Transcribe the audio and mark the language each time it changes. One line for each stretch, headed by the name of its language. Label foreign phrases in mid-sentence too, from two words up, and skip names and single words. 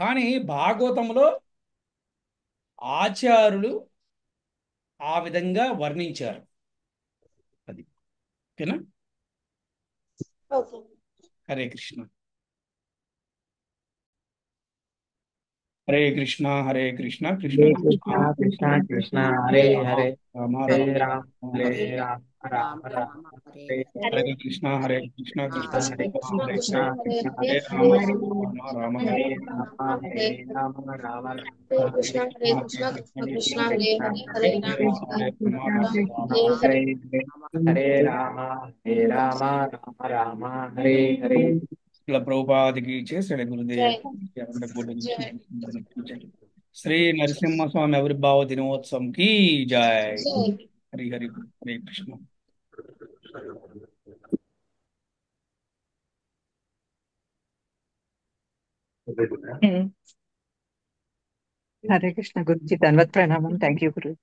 Telugu: కానీ భాగవతంలో ఆచార్యులు ఆ విధంగా వర్ణించారు. అది ఓకేనా? ఓకే.
Sanskrit: హరే కృష్ణ. హరే కృష్ణ హరే కృష్ణ కృష్ణ హరే కృష్ణ కృష్ణ కృష్ణ కృష్ణ హరే హరే రామ హరే రామ రామ హరే హరే రామ రామ రామ రామ రామ హరే హరే హరే హరే కృష్ణ హరే కృష్ణ కృష్ణ హరే కృష్ణ కృష్ణ హరే కృష్ణ కృష్ణ హరే హరే కృష్ణ హరే హరే కృష్ణ రామ హరే హరే రామ రామ హరే హరే రామ హరే హరే రామ రామ హరే రామ కృష్ణ హరే హరే కృష్ణ కృష్ణ కృష్ణ హరే కృష్ణ హరే కృష్ణ హరే హరే హరే రామ కృష్ణ హరే కృష్ణ రామ కృష్ణ హరే హరే హరే. హరే హరే రామ రామ హరే హరే.
Telugu: ఇలా ప్రభుపాదికి శ్రీ జై గురుదేవ్ జై శ్రీ నరసింహస్వామి ఆవిర్భావ దినోత్సవం కి జై. జై.
Sanskrit: హరి హరి హరే కృష్ణ. హరే కృష్ణ
Telugu: గురుజీ, ధన్వత్ ప్రణామం.
English: thank you
Telugu: గురు.